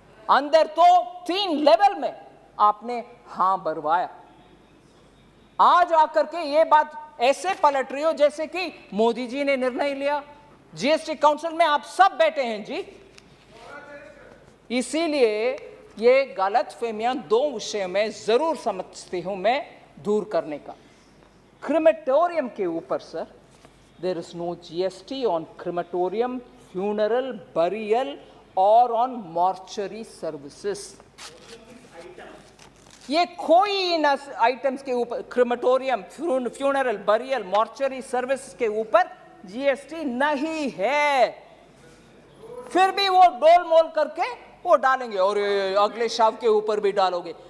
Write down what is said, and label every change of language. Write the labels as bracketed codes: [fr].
[hi] अंदर तो 3 लेवल में आपने हां भरवाया, आज आकर के ये बात ऐसे पलट रही हो जैसे कि मोदी जी ने निर्णय लिया। जीएसटी काउंसिल में आप सब बैठे हैं जी। इसीलिए ये गलतफहमियां 2 विषयों में जरूर समझती हूं मैं दूर करने का। क्रिमेटोरियम के ऊपर sir, [en] there is no GST on crematorium, funeral, burial or on mortuary services. [hi] ये कोई इन आइटम्स के ऊपर crematorium, funeral, burial, mortuary service के ऊपर जीएसटी नहीं है। फिर भी वो डोल मोल करके वो डालेंगे और अगले शव के ऊपर भी डालोगे।